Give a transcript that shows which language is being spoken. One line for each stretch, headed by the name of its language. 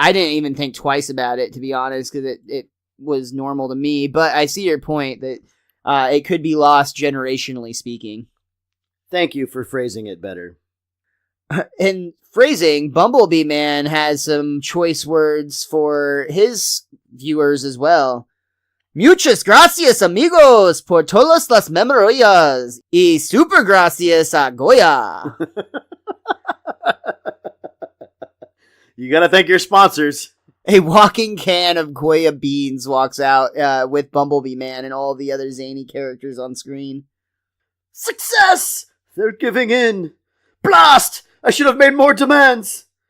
English: I didn't even think twice about it, to be honest, because it was normal to me. But I see your point that it could be lost generationally speaking. Thank you for phrasing it better. In phrasing, Bumblebee Man has some choice words for his viewers as well.
Spanish: Muchas gracias, amigos, por todas las memorias, y super gracias a Goya.
English: You gotta thank your sponsors. A walking can of Goya beans walks out with Bumblebee Man and all the other zany characters on screen. Success! They're giving in. Blast! I should have made more demands.